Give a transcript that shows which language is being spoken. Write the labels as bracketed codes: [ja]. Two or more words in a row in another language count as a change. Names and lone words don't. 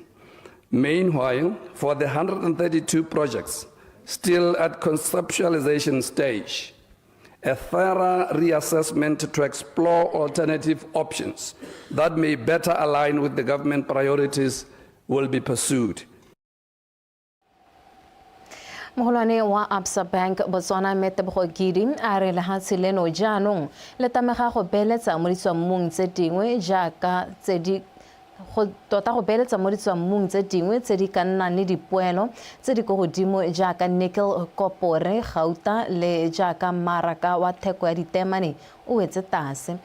[en] Meanwhile, for the 132 projects still at conceptualization stage, a thorough reassessment to explore alternative options that may better align with the government priorities will be pursued. [tn] Moholwane wa Absa Bank Botswana Metebgo Gidi a re lehatshe leno jaanong le tamega go beeletsa mo ditswammung tse dingwe jaaka tse di go tota go beeletsa mo ditswammung tse dingwe tse di ka nnang le dipoelo tse di go godimo jaaka nickel, kopore, gauta le jaaka mmaraka wa theko ya ditemane o wetse tlase.